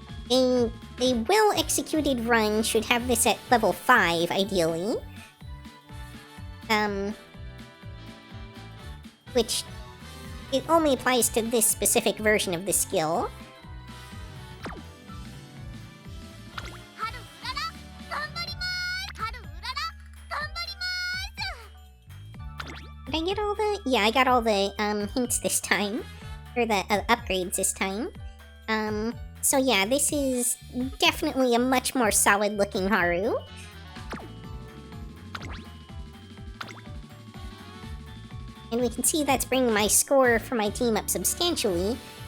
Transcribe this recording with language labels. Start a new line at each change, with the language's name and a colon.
English: A well-executed run should have this at level 5, ideally. Which, it only applies to this specific version of the skill.
Japanese: 春うらら頑張ります春うらら頑張ります
English: Did I get all the... Yeah, I got all the, hints this time. Or the upgrades this time. So yeah, this is definitely a much more solid-looking Haru. And we can see that's bringing my score for my team up substantially.